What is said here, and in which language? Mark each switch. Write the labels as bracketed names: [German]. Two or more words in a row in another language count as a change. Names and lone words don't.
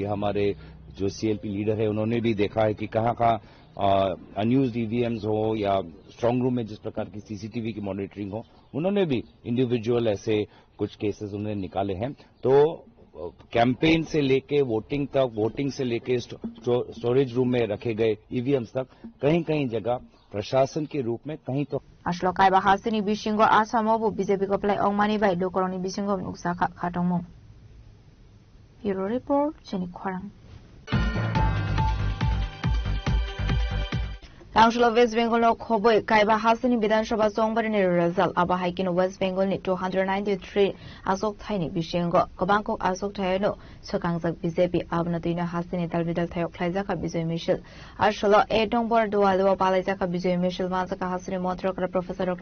[Hindi] हमारे जो CLP लीडर है उन्होंने भी देखा है कि कहाँ [English] unused EVMs [Hindi] हो या [English] strong room [Hindi] में जिस प्रकार की CCTV की मॉनिटरिंग हो, उन्होंने भी इंडिविजुअल ऐसे कुछ केसेस उन्होंने निकाले हैं। तो कैंपेन से लेके वोटिंग तक, वोटिंग से लेके [English] storage room [Hindi] में रखे गए EVMs तक कहीं कहीं जगह प्रशासन के रूप में कहीं तो [Kok Borok] Ashlokai bahasini bisingo asamobu BJP ko play ongmani bai lokoroni bisingo nuksa khatongmo. [English] Bureau report [Kok Borok] Jenny Kwarang. Council West Bengal no khoboi kaiba hasini Bidhan Sabha songbarni result aba haikin West Bengal ni 293 asok thaini bisingo kobangkok asok thayno sokangjak BJP abnatina hasini dalbidal thayok thaijaka Bijoy Mishil ashlo etong bor dualwa palaijaka Bijoy Mishil masaka hasini montrokra Professor Dr.